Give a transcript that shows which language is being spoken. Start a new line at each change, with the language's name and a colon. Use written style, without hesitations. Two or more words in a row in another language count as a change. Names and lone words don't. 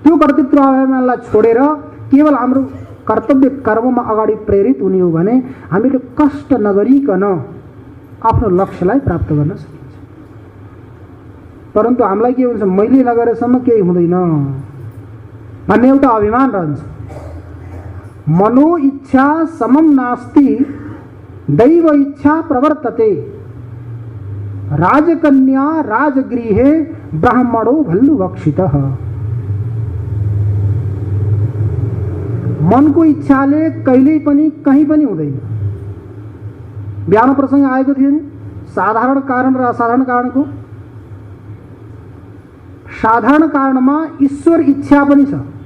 Nepali: त्यो कर्तृत्वाभिमानलाई छोडेर केवल हाम्रो कर्तव्य कर्ममा अगाडि प्रेरित हुने हो भने हामीले कष्ट नगरिकन आफ्नो लक्ष्यलाई प्राप्त गर्न सकिन्छ। परन्तु हामीलाई के हुन्छ, मैले नगरेसम्म केही हुँदैन भन्ने एउटा अभिमान रहन्छ।
Sanskrit: मनो इच्छा समम नास्ति दैव इच्छा प्रवर्तते, राजकन्या राजगृहे ब्राह्मणो भल्लुभक्षितः।
Nepali: मनको इच्छाले कहिल्यै पनि कहीँ पनि हुँदैन। बिहान प्रसङ्ग आएको थियो नि, साधारण कारण र असाधारण कारणको। साधारण कारणमा ईश्वर इच्छा पनि छ।